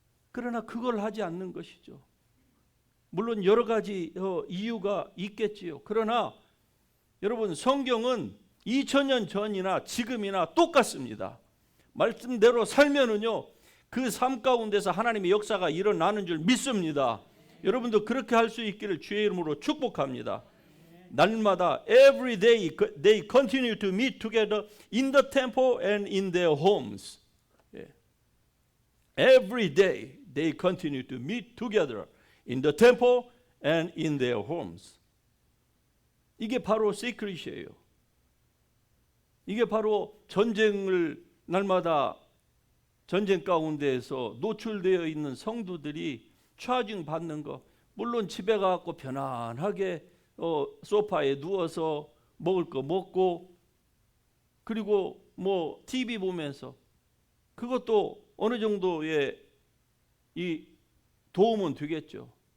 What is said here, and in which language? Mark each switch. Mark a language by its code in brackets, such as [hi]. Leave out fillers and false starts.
[ko] 그러나 그걸 하지 않는 것이죠. 물론 여러 가지 이유가 있겠지요. 그러나 여러분, 성경은 2000년 전이나 지금이나 똑같습니다. 말씀대로 살면은요, 그 삶 가운데서 하나님의 역사가 일어나는 줄 믿습니다. 여러분도 그렇게 할 수 있기를 주의 이름으로 축복합니다. 날마다 [en] every day they continue to meet together in the temple and in their homes. Every day they continue to meet together in the temple and in their homes. [ko] 이게 바로 시크릿이에요. 이게 바로 전쟁을 날마다 전쟁 가운데에서 노출되어 있는 성도들이 차징 받는 거. 물론 집에 가서 편안하게 소파에 누워서 먹을 거 먹고 그리고 뭐 TV 보면서 그것도 어느 정도의 이 도움은 되겠죠.